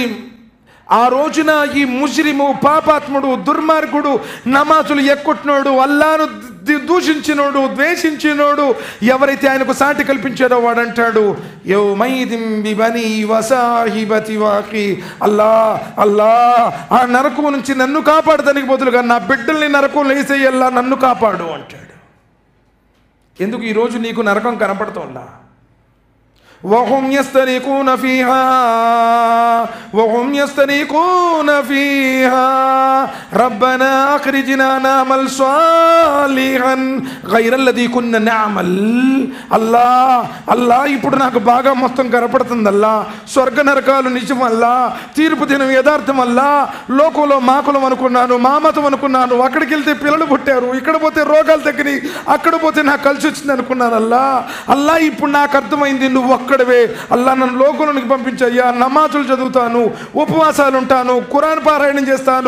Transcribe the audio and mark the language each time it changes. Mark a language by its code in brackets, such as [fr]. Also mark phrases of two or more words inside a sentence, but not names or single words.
[te] ఆ రోజున ఈ ముజ్రిము, పాపాత్ముడు, దుర్మార్గుడు, నమాజులు ఎక్కొట్టినోడు, అల్లాను దూషించినోడు, ద్వేషించినోడు, ఎవరైతే ఆయనకు సాటి కల్పించాడో వాడంటాడు, [ar] يومئذ ببنيه وصاحبته وأخيه. [te] అల్లా అల్లా, ఆ నరకం నుంచి నన్ను కాపాడటానికి బదులుగా నా బిడ్డల్ని నరకంలో వేసేయల్లా, నన్ను కాపాడు అంటాడు. ఎందుకు ఈరోజు నీకు నరకం కనపడుతోందా? [ar] وهم يسترقون فيها ربنا أخرجنا نعمل صالحا غير الذي كنا نعمل. [te] అల్లా ఇప్పుడు నాకు బాగా మొత్తం కనపడుతుంది. అల్లా స్వర్గ నరకాలు నిజం, అల్లా తీర్పు దినం యథార్థం, అల్లా లోకంలో మాకులం అనుకున్నాను, మా మతం అనుకున్నాను, అక్కడికి వెళ్తే పిల్లలు పుట్టారు, ఇక్కడ పోతే రోగాలు తగ్గినాయి, అక్కడ పోతే నాకు కలిసి వచ్చింది అనుకున్నాను. అల్లా ఇప్పుడు నాకు అర్థమైంది, నువ్వు ఒక్కడవే. అల్లా నన్ను లోకంలోనికి పంపించయ్యా, నమాజులు చదువుతాను, ఉపవాసాలు ఉంటాను, ఖురాన్ పారాయణం చేస్తాను.